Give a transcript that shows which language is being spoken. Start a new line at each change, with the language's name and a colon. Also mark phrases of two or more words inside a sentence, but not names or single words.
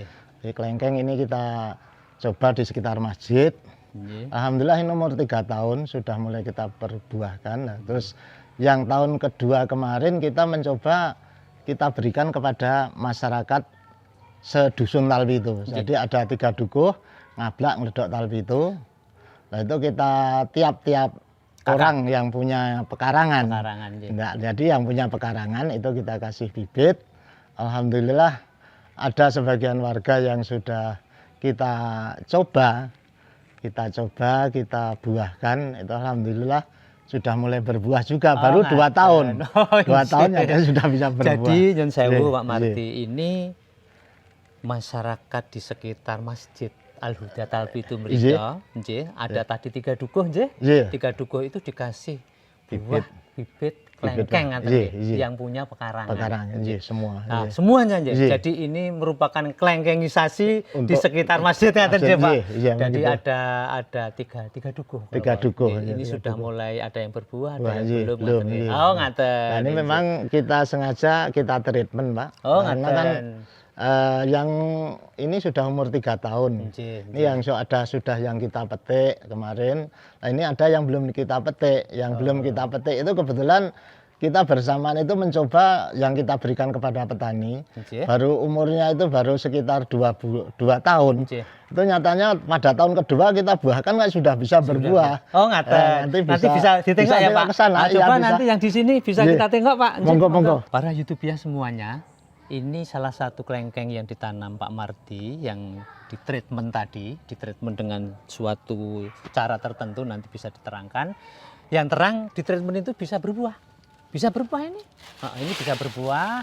Indonesian: Jadi kelengkeng ini kita coba di sekitar masjid. Nggih. Alhamdulillah ini umur 3 tahun sudah mulai kita perbuahkan. Nah, terus yang tahun kedua kemarin kita mencoba kita berikan kepada masyarakat sedusun Talpitu. Jadi ada 3 dukuh ngablak ngledok Talpitu. Nah itu kita tiap-tiap orang yang punya pekarangan. Pekarangan, nggih. Enggak, jadi yang punya pekarangan itu kita kasih bibit. Alhamdulillah ada sebagian warga yang sudah kita coba, kita buahkan. Itu alhamdulillah sudah mulai berbuah juga. Baru 2 tahun. 2 tahun ya dia sudah bisa berbuah. Jadi
Javanese: nyun sewu
Indonesian: Nggih, Pak Marti, nggih. ini masyarakat di sekitar Masjid Al-Huda Talpitu Nggih.
Javanese: mriko, nggih,
Indonesian: ada tadi 3 dukuh nggih. Nggih. 3 dukuh itu dikasih Bibit. bibit kelengkeng ngaten Nggih, nggih, nggih. yang punya pekarangan. Pekarangan, nggih, semua. Nah, Nggih. semuanya nggih. Nggih. Jadi ini merupakan kelengkengisasi di Untuk sekitar masjid
Javanese: ngaten nggih,
Indonesian: Pak. Nggih, iya, Jadi begitu. ada tiga dukuh. 3 dukuh, Nggih, ya, ini 3 sudah dukuh. mulai ada yang berbuah, ada Wah, yang nggih, belum. belum,
Javanese: ngaten nggih.
Indonesian: nggih. Oh, ngaten. Nah, ini Nggih. memang kita sengaja kita treatment, Pak. Oh, Karena ngaten. kan yang ini sudah umur 3 tahun. Nggih, Ini yang sudah yang kita petik kemarin. Nah, ini ada yang belum kita petik. Yang belum kita petik itu kebetulan kita bersamaan itu mencoba yang kita berikan kepada petani. Nggih. Baru umurnya itu baru sekitar 2 tahun. Nggih. Itu nyatanya pada tahun kedua kita buahkan kan sudah bisa berbuah. Oh, ngaten. nanti Nanti bisa ditengok ya, tengok Pak. ke sana. Nah, Iya, coba bisa. nanti yang di sini bisa Nggih. kita tengok, Pak. Nggih,
Javanese: Monggo, monggo.
Indonesian: Para YouTuber semuanya, ini salah satu kelengkeng yang ditanam Pak Marti yang ditreatment tadi, ditreatment dengan suatu cara tertentu nanti bisa diterangkan. Yang terang ditreatment itu bisa berbuah. Bisa berbuah ini. Ini bisa berbuah.